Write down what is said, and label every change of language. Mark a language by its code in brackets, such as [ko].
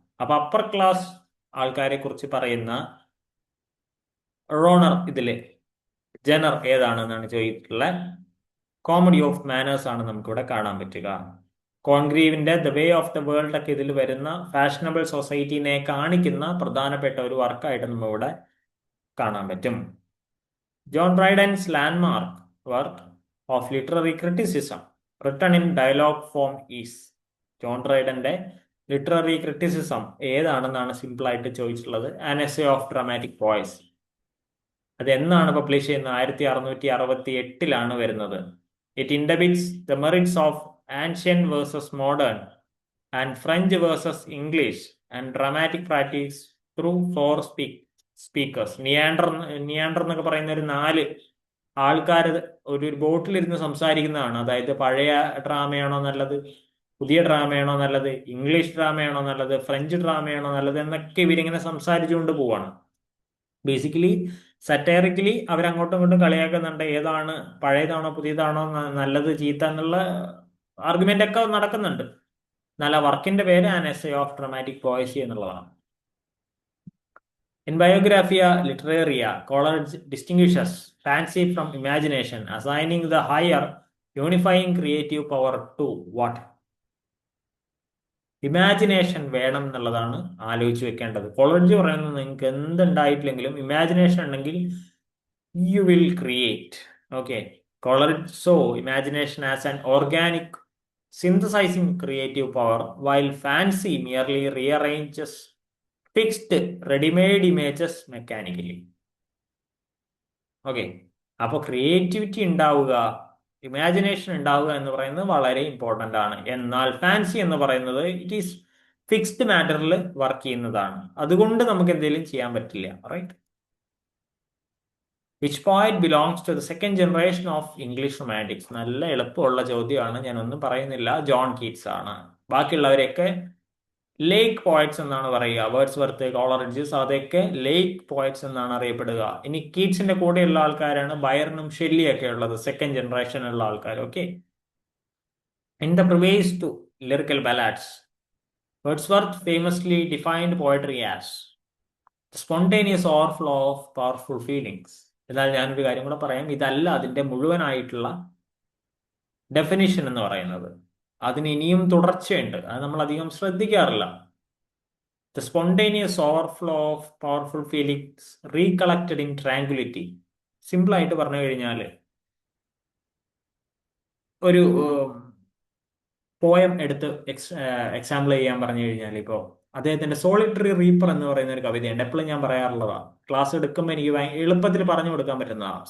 [ml] അപ്പൊ upper class ആൾക്കാരെ കുറിച്ച് പറയുന്ന റോണർ ഇതില് ജനർ ഏതാണെന്നാണ് ചോദിച്ചിട്ടുള്ളത്. കോമഡി ഓഫ് മാനേഴ്സ് ആണ് നമുക്കിവിടെ കാണാൻ പറ്റുക. കോൺഗ്രീവിന്റെ the way of the world ഒക്കെ ഇതിൽ വരുന്ന ഫാഷനബിൾ സൊസൈറ്റിനെ കാണിക്കുന്ന പ്രധാനപ്പെട്ട ഒരു വർക്കായിട്ട് നമ്മളിവിടെ കാണാൻ പറ്റും. [en] John Dryden's landmark work of literary criticism written in dialogue form is. [ml] John ഡ്രൈഡന്റെ literary criticism ഏതാണെന്നാണ് simple ആയിട്ട് ചോദിച്ചിട്ടുള്ളത്. An essay of dramatic പോയസി. അത് എന്നാണ് പബ്ലിഷ് ചെയ്യുന്നത്? 1668 വരുന്നത്. [en] It debates the merits of ancient versus modern and French versus English and dramatic practice through 4 speakers. [ml] നിയാൻഡർ എന്നൊക്കെ പറയുന്ന ഒരു 4 ആൾക്കാർ ഒരു ബോട്ടിലിരുന്ന് സംസാരിക്കുന്നതാണ്. അതായത് പഴയ ഡ്രാമയാണോ നല്ലത്, പുതിയ ഡ്രാമയാണോ നല്ലത്, ഇംഗ്ലീഷ് ഡ്രാമയാണോ നല്ലത്, ഫ്രഞ്ച് ഡ്രാമയാണോ നല്ലത് എന്നൊക്കെ ഇവരിങ്ങനെ സംസാരിച്ചുകൊണ്ട് പോവാണ്. ബേസിക്കലി സറ്റയറിക്കലി അവരങ്ങോട്ടും ഇങ്ങോട്ടും കളിയാക്കുന്നുണ്ട്. ഏതാണ് പഴയതാണോ പുതിയതാണോ നല്ലത് ചീത്ത എന്നുള്ള ആർഗ്യുമെന്റ് ഒക്കെ നടക്കുന്നുണ്ട്. നല്ല വർക്കിന്റെ പേര് ആൻ എസ്സേ ഓഫ് ഡ്രാമാറ്റിക് പോയസി എന്നുള്ളതാണ്. [en] In Biographia Literaria, Coleridge distinguishes fancy from imagination, assigning the higher unifying creative power to what? [ml] Imagination വേണം എന്നുള്ളതാണ് ആലോചിച്ച് വെക്കേണ്ടത്. കോളേജ് പറയുന്നത് നിങ്ങൾക്ക് എന്തുണ്ടായിട്ടില്ലെങ്കിലും ഇമാജിനേഷൻ ഉണ്ടെങ്കിൽ [en] You will create. Okay. So imagination as an organic synthesizing creative power, while fancy merely rearranges fixed ready-made images mechanically. [ml] Okay, അപ്പോൾ creativity ഉണ്ടാവുക, imagination ഉണ്ടാവുക എന്ന് പറയുന്നത് വളരെ ഇമ്പോർട്ടൻ്റ് ആണ്. എന്നാൽ ഫാൻസി എന്ന് പറയുന്നത് [en] it is fixed [ml] മാറ്ററിൽ വർക്ക് ചെയ്യുന്നതാണ്. അതുകൊണ്ട് നമുക്ക് എന്തെങ്കിലും ചെയ്യാൻ പറ്റില്ല. Right. [en] Which point belongs to the second generation of English romantics? [ml] നല്ല എളുപ്പമുള്ള ചോദ്യമാണ്, ഞാനൊന്നും പറയുന്നില്ല. ജോൺ കീറ്റ്സ് ആണ്. ബാക്കിയുള്ളവരെയൊക്കെ ലേക്ക് പോയറ്റ്സ് എന്നാണ് പറയുക. വേർഡ്സ്വർത്ത്, കോളറിഡ്ജസ്, അതൊക്കെ ലേക്ക് പോയറ്റ്സ് എന്നാണ് അറിയപ്പെടുക. ഇനി കീറ്റ്സിന്റെ കൂടെയുള്ള ആൾക്കാരാണ് ബയർണും ഷെല്ലിയൊക്കെ ഉള്ളത്, സെക്കൻഡ് ജനറേഷനുള്ള ആൾക്കാർ. Okay. [en] In the preface to lyrical ballads, Wordsworth famously defined poetry as spontaneous overflow of powerful feelings. [ml] എന്നാൽ ഞാനൊരു കാര്യം കൂടെ പറയാം, ഇതല്ല അതിന്റെ മുഴുവനായിട്ടുള്ള ഡെഫിനിഷൻ എന്ന് പറയുന്നത്. അതിന് ഇനിയും തുടർച്ചയുണ്ട്, അത് നമ്മൾ അധികം ശ്രദ്ധിക്കാറില്ല. [en] The spontaneous overflow of powerful feelings recollected in tranquility. [ml] Simple ആയിട്ട് പറഞ്ഞു കഴിഞ്ഞാൽ ഒരു പോയം എടുത്ത് എക്സാമ്പിൾ ചെയ്യാൻ പറഞ്ഞു കഴിഞ്ഞാൽ, ഇപ്പോൾ അദ്ദേഹത്തിന്റെ സോളിറ്ററി റീപ്പർ എന്ന് പറയുന്ന ഒരു കവിതയുണ്ട്. എപ്പോഴും ഞാൻ പറയാറുള്ളതാണ്, ക്ലാസ് എടുക്കുമ്പോൾ എനിക്ക് എളുപ്പത്തിൽ പറഞ്ഞു കൊടുക്കാൻ പറ്റുന്നതാണ്.